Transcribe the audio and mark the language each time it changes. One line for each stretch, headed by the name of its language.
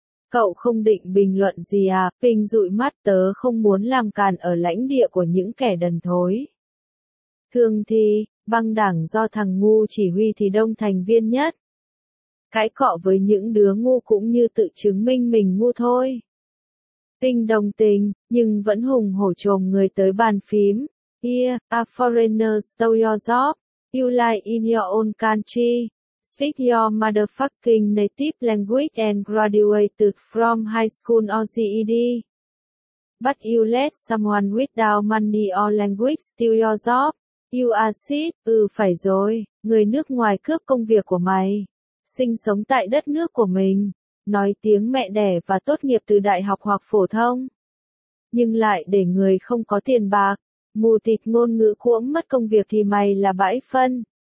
Vietnamese: Cậu không định bình luận gì à, Ping dụi mắt, tớ không muốn làm càn ở lãnh địa của những kẻ đần thối. Thường thì, băng đảng do thằng ngu chỉ huy thì đông thành viên nhất. Cãi cọ với những đứa ngu cũng như tự chứng minh mình ngu thôi. Ping đồng tình, nhưng vẫn hùng hổ chồm người tới bàn phím.
English: Here, a foreigner stole your job. You lie in your own country. Speak your motherfucking native language and graduated from high school or GED. But you let someone without money or language steal your job. You are shit.
Vietnamese: Phải rồi, người nước ngoài cướp công việc của mày. Sinh sống tại đất nước của mình. Nói tiếng mẹ đẻ và tốt nghiệp từ đại học hoặc phổ thông. Nhưng lại để người không có tiền bạc. Mù tịt ngôn ngữ cuống mất công việc thì mày là bãi phân.